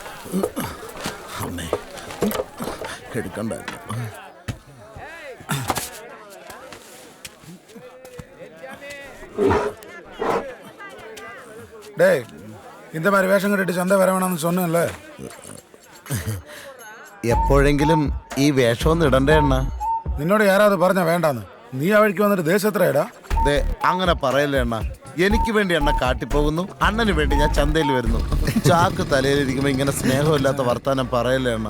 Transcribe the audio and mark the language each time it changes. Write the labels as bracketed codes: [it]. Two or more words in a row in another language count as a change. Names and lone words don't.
[ml] അമ്മേ എടുക്കണ്ടായിരുന്നു. [ta] டேய் இந்த மாதிரி வேஷம் கட்டிட்டு சந்தை வர வேணாம்னு சொன்னேன்ல. [ml] എപ്പോഴെങ്കിലും ഈ വേഷമൊന്നും ഇടണ്ടേ അണ്ണ? നിന്നോട് யாராவது പറഞ്ഞാ വേണ്ടാന്ന്? നീ ആ വഴിക്ക് വന്നിട്ട് ദേശത്രേടാ. ദേ അങ്ങനെ പറയല്ലേ അണ്ണ. എനിക്ക് വേണ്ടി അണ്ണ കാട്ടിപ്പോകുന്നു, അണ്ണന് വേണ്ടി ഞാൻ ചന്തയിൽ വരുന്നു. ചാക്ക് തലയിലിരിക്കുമ്പോ ഇങ്ങനെ സ്നേഹമില്ലാത്ത വർത്താനം പറയല്ലേ അണ്ണ.